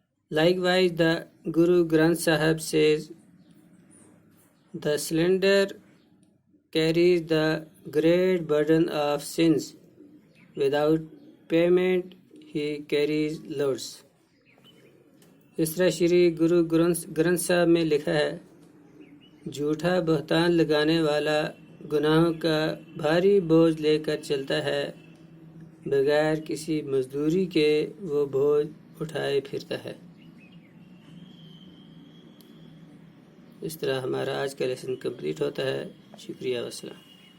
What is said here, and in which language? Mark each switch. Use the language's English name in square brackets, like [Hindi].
[English] Likewise, the Guru Granth Sahib says, the slender carries the great burden of sins. Without payment, he carries loads. [Urdu] اس طرح شری گرو گرنتھ صاحب میں لکھا ہے، جھوٹا بہتان لگانے والا گناہوں کا بھاری بوجھ لے کر چلتا ہے، بغیر کسی مزدوری کے وہ بوجھ اٹھائے پھرتا ہے۔ اس طرح ہمارا آج کا لیسن کمپلیٹ ہوتا ہے۔ شکریہ والسلام۔